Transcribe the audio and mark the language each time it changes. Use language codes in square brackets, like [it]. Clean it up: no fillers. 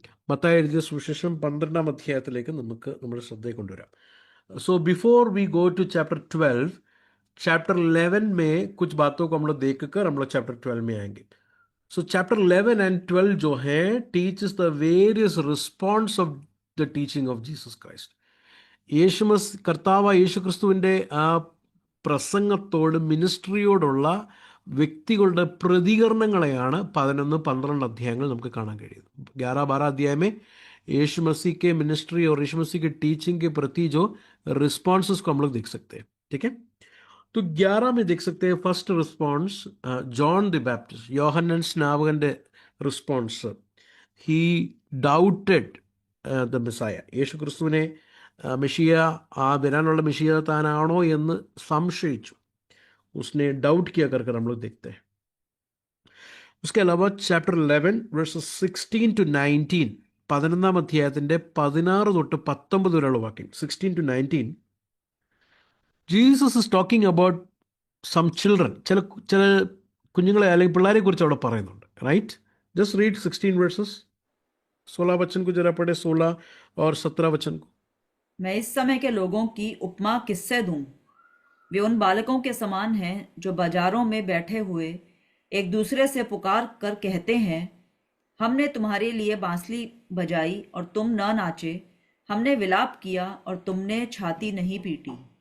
[ml] മത്തായി എഴുതിയ സുവിശേഷം 12-ാം അധ്യായത്തിലേക്ക് നമുക്ക് നമ്മുടെ ശ്രദ്ധയെ കൊണ്ടുവരാം. [en] so before we go to [hi] chapter 12, chapter 11 में कुछ बातों को हम लोग देखकर हम लोग चैप्टर 12 में आएंगे. [en] So chapter 11 and 12 जो है teaches the various response of the teaching of Jesus Christ. [ml] കർത്താവ് യേശുക്രിസ്തുവിൻ്റെ ആ പ്രസംഗത്തോട് മിനിസ്ട്രിയോടുള്ള വ്യക്തികളുടെ പ്രതികരണങ്ങളെയാണ് 11-12 അധ്യായങ്ങൾ നമുക്ക് കാണാൻ കഴിയുന്നത്. [hi] 11-12 अध्याय में यीशु मसीह के मिनिस्ट्री और यीशु मसीह के टीचिंग के प्रति जो रिस्पॉन्सेस को हम लोग देख सकते हैं. ठीक है, तो 11 में देख सकते हैं first response John the Baptist, [ml] Yohannan സ്നാപകന്റെ response. [en] he doubted the Messiah, [ml] യേശു ക്രിസ്തുവിനെ മെഷിയ, ആ വരാനുള്ള മെഷിയ താനാണോ എന്ന് സംശയിച്ചു. [hi] उसने डाउट किया कर हम लोग देखते हैं. उसके अलावा चैप्टर 11 verses 16 to 19, [ml] 11-ാം അധ്യായത്തിൻ്റെ 16 തൊട്ട് 19 വരെയുള്ള വാക്യം, 16 to 19, [en] Jesus is talking about some children, [ml] ചില കുഞ്ഞുങ്ങളെ അല്ലെങ്കിൽ പിള്ളേരെ കുറിച്ച് അവിടെ പറയുന്നുണ്ട്. [en] Right, just read 16 verses. [hi] 16 वचन को जरा पढ़े, 16 और 17 वचन को. मैं इस समय के लोगों की उपमा किससे दूं? वे उन बालकों के समान हैं जो बाजारों में बैठे हुए एक दूसरे से पुकार कर कहते हैं, हमने तुम्हारे लिए बांसुरी बजाई और तुम न नाचे, हमने विलाप किया और तुमने छाती नहीं पीटी.